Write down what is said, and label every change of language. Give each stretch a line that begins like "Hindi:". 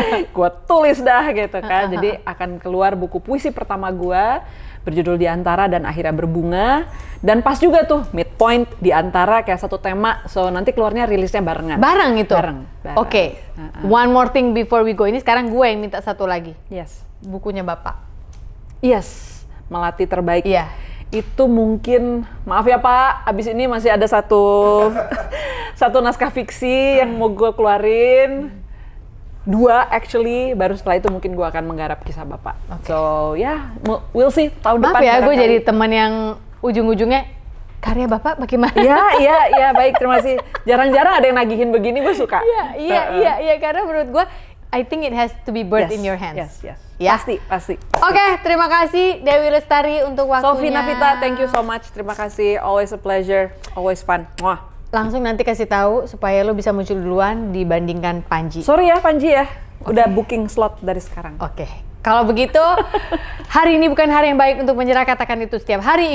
Indonesian: Gue tulis dah gitu kan. Jadi akan keluar buku puisi pertama gue berjudul Di Antara dan Akhirnya Berbunga. Dan pas juga tuh midpoint Di Antara kayak satu tema. So nanti keluarnya rilisnya barengan. Bareng itu? Bareng. Oke.
English: One more thing before we go.
Indonesian: Ini sekarang gue yang minta satu lagi.
English: Yes.
Indonesian: Bukunya Bapak.
English: Yes. Melati Terbaik.
Indonesian: Iya. Itu mungkin, maaf ya Pak, abis ini masih ada satu naskah fiksi yang mau gue keluarin.
English: 2 actually,
Indonesian: baru setelah itu mungkin gue akan menggarap kisah Bapak. So we'll see tahun depan. Maaf ya, gue barangkali. jadi teman yang ujung-ujungnya karya Bapak bagaimana? Iya, baik, terima kasih. Jarang-jarang ada yang nagihin begini, gue suka. Iya, karena menurut gue,
English: I think it has to be birthed in your hands. Yes.
Indonesian: Ya? Pasti. Oke, terima kasih Dewi Lestari untuk waktunya.
English: Sofi Navita, thank you so much.
Indonesian: Terima kasih,
English: always a pleasure, always fun. Wah.
Indonesian: Langsung nanti kasih tahu supaya lo bisa muncul duluan dibandingkan Panji. Sorry ya Panji ya, udah booking slot dari sekarang. Oke. Kalau begitu, hari ini bukan hari yang baik untuk menyerah, katakan itu setiap hari.